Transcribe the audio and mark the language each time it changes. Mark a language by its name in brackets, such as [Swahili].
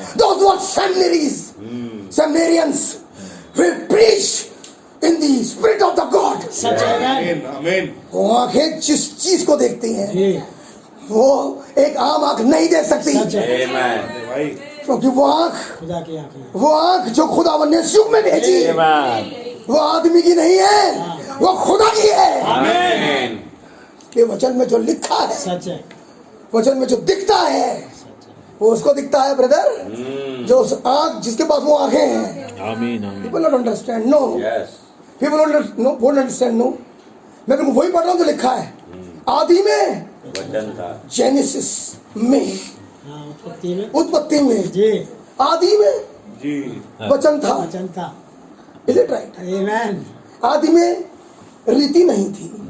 [English] Those who are seminaries, seminarians will preach in the spirit of the God. [Hindi] सच है। वो आंखें जिस चीज को देखती हैं, जी। वो एक आम आंख नहीं देख सकती, सच है। [English] Amen. [Hindi] क्योंकि वो आंख, खुदा की आंखें। वो आंख जो खुदावन ने युग में भेजी, वो आदमी की नहीं है, वो खुदा की है। आमीन। ये वचन में जो लिखा है, सच है। वचन में जो दिखता है, वो उसको दिखता है ब्रदर, जो उस आंख, जिसके पास वो आंखें हैं। [English] Amen. Amen. People don't understand, no. Yes. People won't understand, no. [Hindi] मैं तुमको वही पढ़ रहा हूँ जो लिखा है। आदि में वचन था। जेनेसिस में, हाँ, उत्पत्ति में। उत्पत्ति में, जी। आदि में वचन था। वचन था। [English] Is it right? [Hindi] आमीन। आदि में रीति नहीं थी,